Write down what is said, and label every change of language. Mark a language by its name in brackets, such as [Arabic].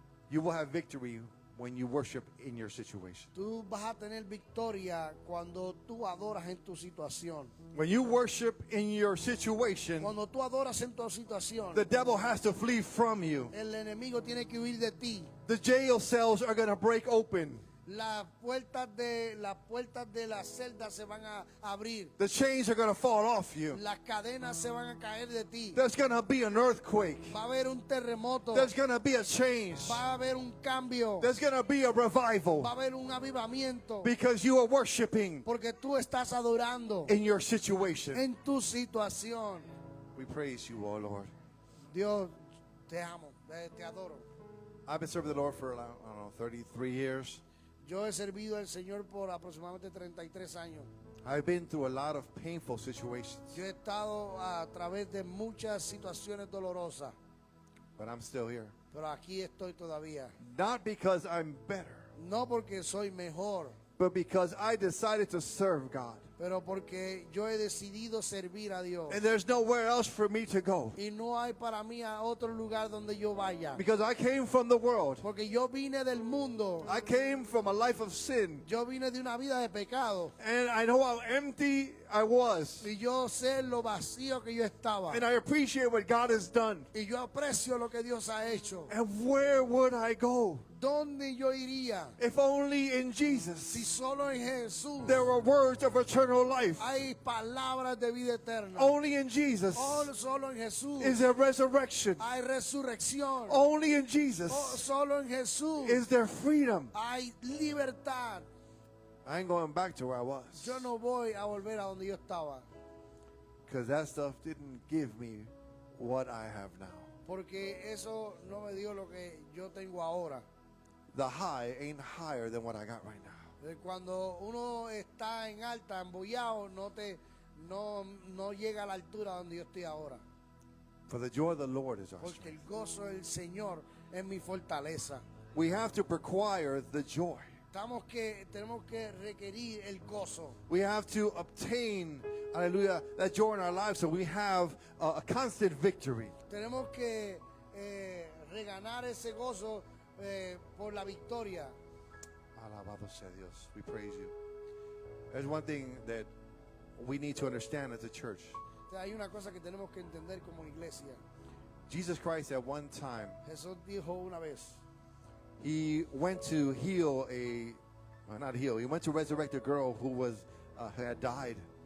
[English] You will have victory when you worship in your situation. [Spanish] Tú vas a tener victoria cuando tú adoras en tu situación. [English] When you worship in your situation, [Spanish] Cuando tú adoras en tu situación, [English] the devil has to flee from you. [Spanish] el enemigo tiene que huir de ti. [English] The jail cells are going to break open. [Spanish] Las puertas de la celda se van a abrir. [English] The chains are going to fall off you. [Spanish] Las cadenas se van a caer de ti. [English] There's going to be an earthquake. [Spanish] Va a haber un terremoto. [English] There's going to be a change. [Spanish] Va a haber un cambio. [English] There's going to be a revival [Spanish] Va a haber un avivamiento. [English] because you are worshiping [Spanish] Porque tú estás adorando [English] in your situation. [Spanish] en tu situación. [English] We praise you, oh Lord. [Spanish] Dios, te amo, te adoro. [English] I've been serving the Lord for, I don't know, 33 years. [Spanish] Yo he servido al Señor por aproximadamente 33 años. [English] I've been through a lot of painful situations, [Spanish] Yo he estado a través de muchas situaciones dolorosas, [English] but I'm still here. [Spanish] pero aquí estoy todavía. [English] Not because I'm better, [Spanish] No porque soy mejor, [English] but because I decided to serve God. [Spanish] pero porque yo he decidido servir a Dios. [English] And there's nowhere else for me to go. [Spanish] Y no hay para mí a otro lugar donde yo vaya. [English] Because I came from the world. [Spanish] Porque yo vine del mundo. [English] I came from a life of sin. [Spanish] Yo vine de una vida de pecado. [English] And I know how empty I was. [Spanish] Y yo sé lo vacío que yo estaba. [English] And I appreciate what God has done. [Spanish] Y yo aprecio lo que Dios ha hecho. [English] And where would I go? [Spanish] ¿Dónde yo iría? [English] If only in [Spanish] Si [English] Jesus [Spanish] solo en Jesús [English] there were words of eternal life. [Spanish] hay palabras de vida eterna. [English] Only in Jesus [Spanish] Solo en Jesús [English] is there resurrection. [Spanish] hay resurrección. [English] Only in Jesus [Spanish] Solo en Jesús [English] is there freedom. [Spanish] hay libertad. [English] I ain't going back to where I was. [Spanish] Yo no voy a volver a donde yo estaba. [English] Because that stuff didn't give me what I have now. [Spanish] Porque eso no me dio lo que yo tengo ahora. [English] The high ain't higher than what I got right now. [Spanish] Cuando uno está en alta, embollado, no llega a la altura donde yo estoy ahora. [English] For the joy of the Lord is our [Spanish] Porque [English] strength. [Spanish] el gozo del Señor es mi fortaleza. [English] We have to require the joy. [Spanish] Tenemos que requerir el gozo. [English] We have to obtain, hallelujah, that joy in our lives so we have a constant victory. [Spanish] Tenemos que reganar ese gozo por la victoria. Alabado sea Dios. [English] We praise you. There's one thing that we need to understand as a church. [Spanish] O sea, hay una cosa que tenemos que entender como iglesia. [English] Jesus Christ at one time, [Spanish] Jesús dijo una vez, [English] he went to heal he went to resurrect a girl who had died.